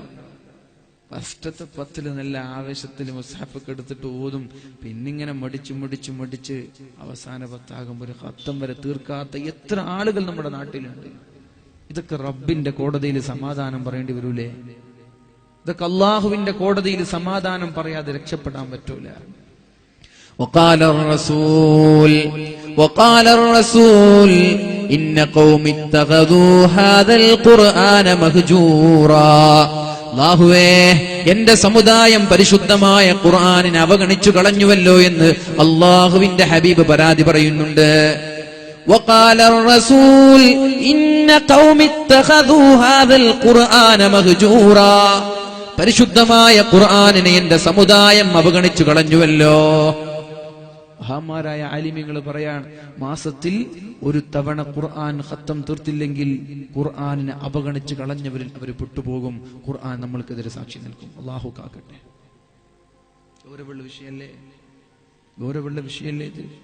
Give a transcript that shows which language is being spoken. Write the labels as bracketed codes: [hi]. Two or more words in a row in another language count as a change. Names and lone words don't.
[ml] ഫസ്റ്റത്തെ 10 നല്ല ആവേശത്തിൽ മുസ്ഹഫൊക്കെ എടുത്തിട്ട് ഓതും. പിന്നിങ്ങനെ മടിച്ച് അവസാന 10 ആകുമ്പോൾ ഒരു ഖത്തം വരെ തീർക്കാത്ത എത്ര ആളുകൾ നമ്മുടെ നാട്ടിലുണ്ട്. ഇതൊക്കെ റബ്ബിന്റെ കോടതിയിൽ സമാധാനം പറയേണ്ടി വരൂലേ? ഇതൊക്കെ അല്ലാഹുവിന്റെ കോടതിയിൽ സമാധാനം പറയാതെ രക്ഷപ്പെടാൻ പറ്റൂല. [ar] وقال الرسول إن قوم اتخذوا هذا القرآن مهجورا. [ml] അല്ലാഹുവേ, എന്റെ സമുദായം പരിശുദ്ധമായ ഖുർആനിനെ അവഗണിച്ചു കളഞ്ഞുവല്ലോ എന്ന് അല്ലാഹുവിന്റെ ഹബീബ് പരാതി പറയുന്നുണ്ട്. [ar] وقال الرسول إن قوم اتخذوا هذا القرآن مهجورا. [ml] പരിശുദ്ധമായ ഖുർആനിനെ എന്റെ സമുദായം അവഗണിച്ചു കളഞ്ഞുവല്ലോ. മഹാന്മാരായ ആലിമീങ്ങൾ പറയാണ്, മാസത്തിൽ ഒരു തവണ ഖുർആൻ ഖത്തം തീർത്തില്ലെങ്കിൽ ഖുർആനിനെ അവഗണിച്ച് കളഞ്ഞവരിൽ അവർ പെട്ടുപോകും. ഖുർആൻ നമ്മൾക്കെതിരെ സാക്ഷി നിൽക്കും. അല്ലാഹു കാക്കട്ടെ. ഗൗരവമുള്ള വിഷയല്ലേ ഇത്?